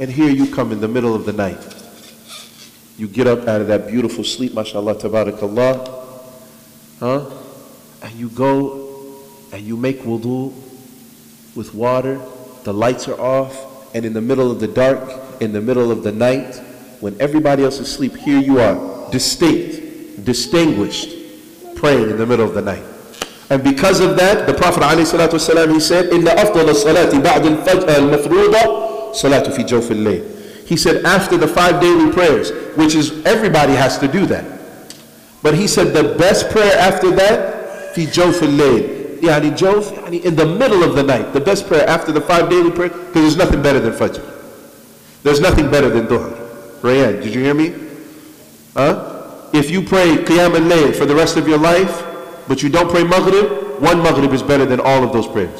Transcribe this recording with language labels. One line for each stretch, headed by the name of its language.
English: And here you come in the middle of the night. You get up out of that beautiful sleep, mashallah, tabarakallah, and you go and you make wudu with water. The lights are off, and in the middle of the dark, in the middle of the night, when everybody else is asleep, here you are, distinguished, praying in the middle of the night. And because of that, the Prophet ﷺ, he said,
Arabic: إِنَّ أَفْضَلَ الصَّلَاةِ بَعْدَ الْمَفْرُوضَةِ صَلَاةُ فِي جَوْفِ اللَّيْلِ.
English: He said, after the 5 daily prayers, which is, everybody has to do that. But he said, the best prayer after that,
Arabic: فِي جَوْفِ اللَّيْلِ.
English: Yani in the middle of the night, the best prayer after the 5 daily prayers, because there's nothing better than Fajr. There's nothing better than Dhuhr. Rayan, did you hear me? If you pray Qiyam al-Layl for the rest of your life, but you don't pray Maghrib, one Maghrib is better than all of those prayers.